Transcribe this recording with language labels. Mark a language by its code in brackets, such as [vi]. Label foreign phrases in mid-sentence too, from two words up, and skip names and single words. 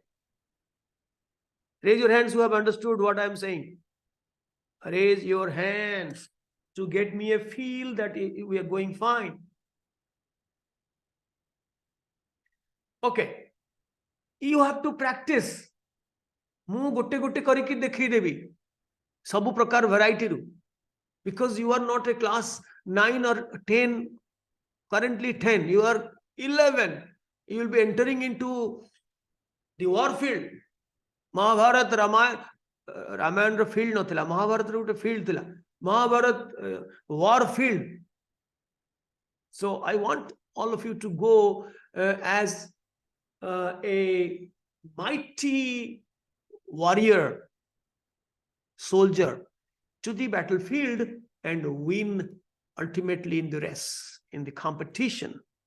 [en] Raise your hands who have understood what I am saying. Raise your hands to get me a feel that we are going fine. Okay. You have to practice. [or] ମୁଁ ଗୋଟେ ଗୋଟେ କରିକି ଦେଖେଇଦେବି ସବୁ ପ୍ରକାର variety ରୁ, [en] because you are not a class 9 or 10, currently 10, you are 11, you will be entering into the war field. [or] ମହାଭାରତ ରାମାୟଣ ର field ନଥିଲା, ମହାଭାରତ ର ଗୋଟେ field ଥିଲା, ମହାଭାରତ [en] war field. So I want all of you to go as a mighty warrior, soldier to the battlefield and win ultimately in the race, in the competition.